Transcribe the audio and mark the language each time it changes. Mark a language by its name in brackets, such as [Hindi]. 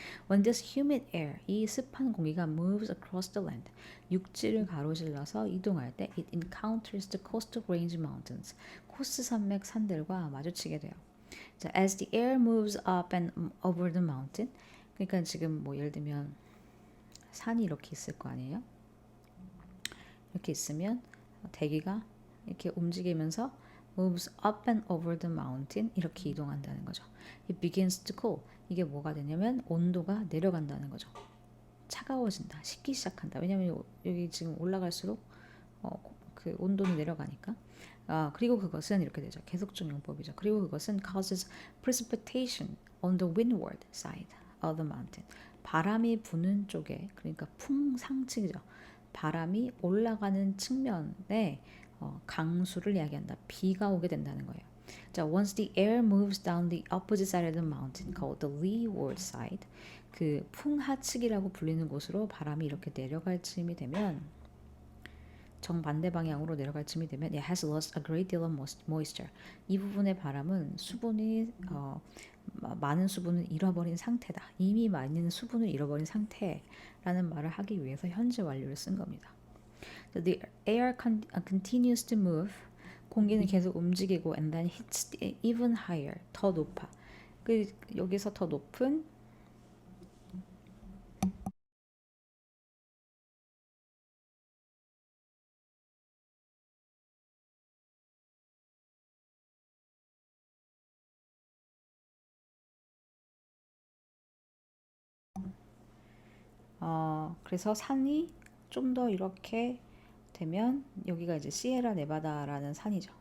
[English] When this humid air, [Korean] 이 습한 공기가 [English] moves across the land, [Korean] 육지를 가로질러서 이동할 때 [English] it encounters the coastal range mountains, [Korean] 코스 산맥 산들과 마주치게 돼요. 자, [English] as the air moves up and over the mountain, [Korean] 그러니까 지금 뭐 예를 들면 산이 이렇게 있을 거 아니에요? 이렇게 있으면 대기가 이렇게 움직이면서 [English] moves up and over the mountain [Korean] 이렇게 이동한다는 거죠. [English] It begins to cool. [Korean] 이게 뭐가 되냐면 온도가 내려간다는 거죠. 차가워진다. 식기 시작한다. 왜냐면 여기 지금 올라갈수록 그 온도는 내려가니까. 그리고 그것은 이렇게 되죠. 계속적 용법이죠. 그리고 그것은 [English] causes precipitation on the windward side of the mountain. [Korean] 바람이 부는 쪽에, 그러니까 풍상측이죠. 바람이 올라가는 측면에 강수를 이야기한다. 비가 오게 된다는 거예요. [English] 자, once the air moves down the opposite side of the mountain, called the leeward side, [Korean] 그 풍하측이라고 불리는 곳으로 바람이 이렇게 내려갈 즈음이 되면, [English] 정반대 방향으로 내려갈 즈음이 되면 it has lost a great deal of moisture. [Korean] 이 부분의 바람은 수분이 많은 수분을 잃어버린 상태다. 이미 많은 수분을 잃어버린 상태라는 말을 하기 위해서 현재 완료를 쓴 겁니다. [English] So the air continues to move. [Korean] 공기는 계속 움직이고 [English] and then hits even higher. [Korean] 더 높아. 여기서 더 높은 그래서 산이 좀 더 이렇게 되면 여기가 이제 시에라 네바다라는 산이죠.